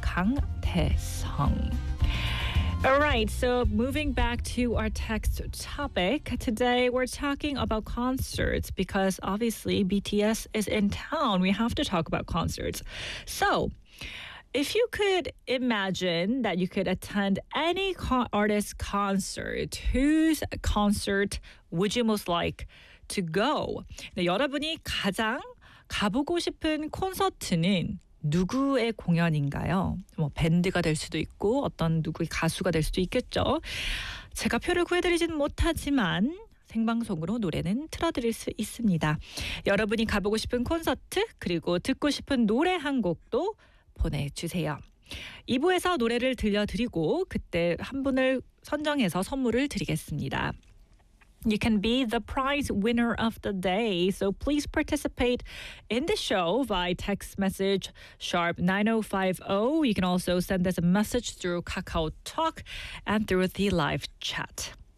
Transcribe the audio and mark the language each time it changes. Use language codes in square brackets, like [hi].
[en] Kang Tae-sung. All right, so moving back to our text topic, today we're talking about concerts because obviously BTS is in town. We have to talk about concerts. So if you could imagine that you could attend any artist concert, whose concert would you most like to go? [ko] 네, 여러분이 가장 가보고 싶은 콘서트는 누구의 공연인가요? 뭐 밴드가 될 수도 있고 어떤 누구의 가수가 될 수도 있겠죠. 제가 표를 구해드리진 못하지만 생방송으로 노래는 틀어드릴 수 있습니다. 여러분이 가보고 싶은 콘서트 그리고 듣고 싶은 노래 한 곡도 보내주세요. 2부에서 노래를 들려드리고 그때 한 분을 선정해서 선물을 드리겠습니다. [en] You can be the prize winner of the day. So please participate in the show via text message #9050. You can also send us a message through KakaoTalk and through the live chat.